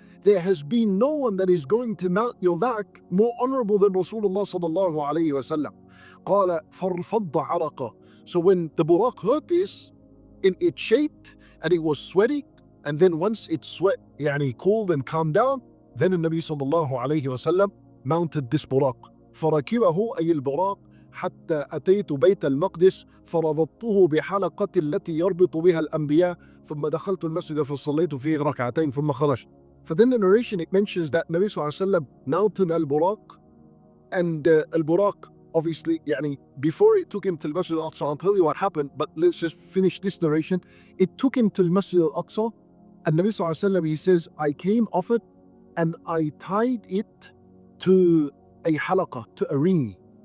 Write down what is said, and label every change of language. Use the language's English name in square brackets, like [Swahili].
[English] There has been no one that is going to mount your back more honorable than Rasulullah sallallahu alayhi wasallam. [Arabic] قَالَ فَارْفَضَّ عَرَقَ. [English] So when the Buraq heard this, it shaped and it was sweaty, and then once it sweat, cooled and calmed down, then the Nabi sallallahu alayhi wasallam mounted this Buraq. [Arabic] فَرَكِبَهُ أي البراق حتى أتيت بيت المقدس فربطته بحلقة التي يربط بها الأنبياء ثم دخلت المسجد فصليت فيه ركعتين ثم خرجت. [English] For then the narration, it mentions that Nabi sallallahu alayhi wasallam mounted Al-Buraq, and Al-Buraq, obviously, before it took him to the Masjid Al-Aqsa, I'll tell you what happened, but let's just finish this narration. It took him to the Masjid Al-Aqsa, and Nabi sallallahu alayhi wasallam, he says, I came off it and I tied it to a halaqa, to a ring.